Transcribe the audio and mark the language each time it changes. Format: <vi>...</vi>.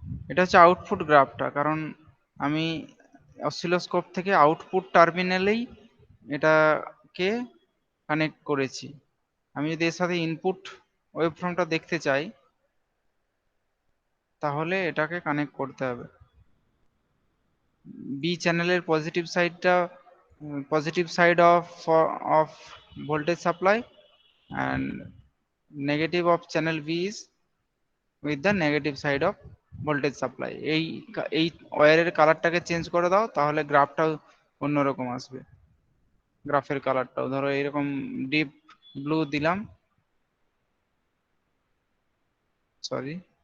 <bn>এটা হচ্ছে আউটপুট গ্রাফটা, কারণ আমি অসিলোস্কোপ থেকে আউটপুট টার্মিনালেই এটাকে কানেক্ট করেছি। আমি যদি এর সাথে ইনপুট ওয়েবফর্মটা দেখতে চাই, তাহলে এটাকে কানেক্ট করতে হবে। বি চ্যানেলের পজিটিভ সাইডটা,</bn> <en>Positive side of voltage supply, and negative of channel B is with the negative side of voltage supply।</en> <bn>এই ওয়্যারের কালারটাকে চেঞ্জ করে দাও, তাহলে গ্রাফটাও অন্যরকম আসবে। গ্রাফের কালারটাও ধরো এরকম ডিপ ব্লু দিলাম, সরি।</bn>